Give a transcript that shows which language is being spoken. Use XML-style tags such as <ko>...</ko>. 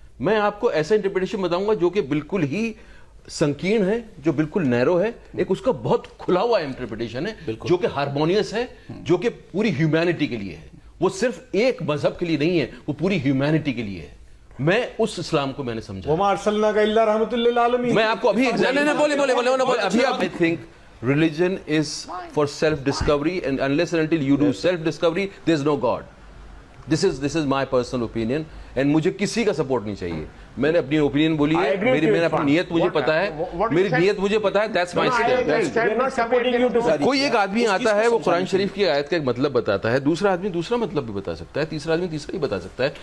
<hi>मैं आपको ऐसा इंटरप्रिटेशन बताऊंगा जो कि बिल्कुल ही संकीर्ण है, जो बिल्कुल नैरो है। एक उसका बहुत खुला हुआ इंटरप्रिटेशन है जो कि हार्मोनियस है, जो कि पूरी ह्यूमैनिटी के लिए है। वो सिर्फ एक मजहब के लिए नहीं है, वो पूरी ह्यूमैनिटी के लिए है। मैं उस इस्लाम को मैंने समझा। मैं आपको अभी</hi> <en>I think religion is for self discovery, and unless and until you do self discovery there is no God. This is my personal opinion, and</en> <hi>मुझे किसी का सपोर्ट नहीं चाहिए। मैंने अपनी ओपिनियन बोली है, मैंने अपनी नीयत मुझे पता है, मेरी नीयत मुझे पता है।</hi> <en>That's my stand.</en> <hi>कोई एक आदमी आता है, वो कुरान शरीफ की आयत का एक मतलब बताता है, दूसरा आदमी दूसरा मतलब भी बता सकता है, तीसरा आदमी तीसरा ही बता सकता है।</hi>